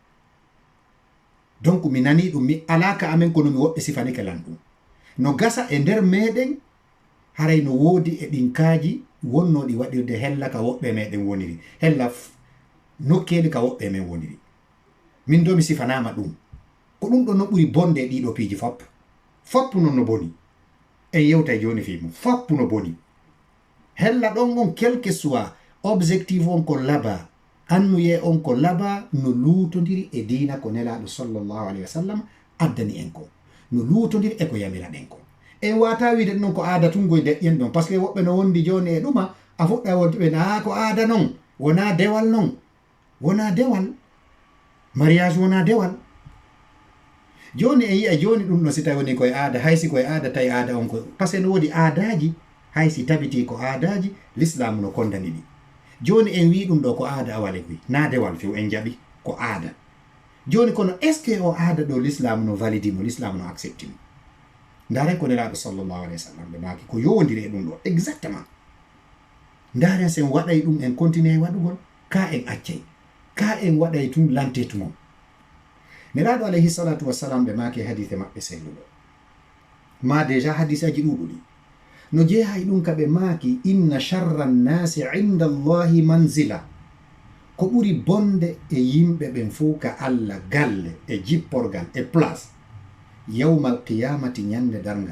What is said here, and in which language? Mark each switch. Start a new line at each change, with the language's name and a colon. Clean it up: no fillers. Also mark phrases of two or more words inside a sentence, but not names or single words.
Fula: donc mi nani ɗum mi alaka amen kono mi woɓɓe sifanike lan ɗum no gasa e nder meɗen haray no woodi e ɗinkaji wonnoɗi waɗirde hella ka woɓɓe meɗen woniri hella nokkeli ka woɓɓe men woniri. min do mi sifanama ɗum ko ɗum ɗo no ɓuri bonde e ɗiɗo piiji foppu non no boni en yewtay joni fimo foppu no boni. hella ɗon on
French: quelque soit objectif
Fula: on ko laba annuye on ko laba no luutodiri e diina ko nelaɗo
Arabic: صلى الله عليه وسلم
Fula: addani en ko no luutodiri e ko yamira ɗen ko. en wata wiide ɗon ko aada tungoy deƴƴen ɗon
French: par ce que
Fula: woɓɓe no wondi joni e ɗuma a fuɗɗa wontiɓe na ko aada non wona dewal non wona dewal mariage wona dewal. joni en yiya joni ɗum no si tawi woni koye aada haysi koye aada tawi aada on ko
French: par ce que
Fula: no woodi aadaji haysi tabiti ko aadaji l'islamu no kondani ɗi. joni en wi ɗum ɗo ko aada awale koy na dewal few en jaɓi ko aada. joni kono
French: est ce que
Fula: o aada ɗo l'islamu no validimo l'islamu no acceptimo. ndaren ko nelaɗo
Arabic: صلى الله عليه وسلم
Fula: ɓe maki ko yowodiri e ɗum ɗo exactement. ndaren sen waɗay ɗum en continue waɗugol ka en accay ka en waɗay tum lante tumon. nelaɗo
Arabic: عليه الصلاة والسلام
Fula: ɓe maki hadithe maɓɓe selluɗo ma déjà hadise aji ɗuɗuɗi no jeehay ɗum ka ɓe maaki
Arabic: إن شر الناس عند الله منزلة
Fula: ko ɓuri bonde e yimɓe ɓen fuu ka allah galle e jipporgal e place
Arabic: يوم القيامة
Fula: ñande dargal.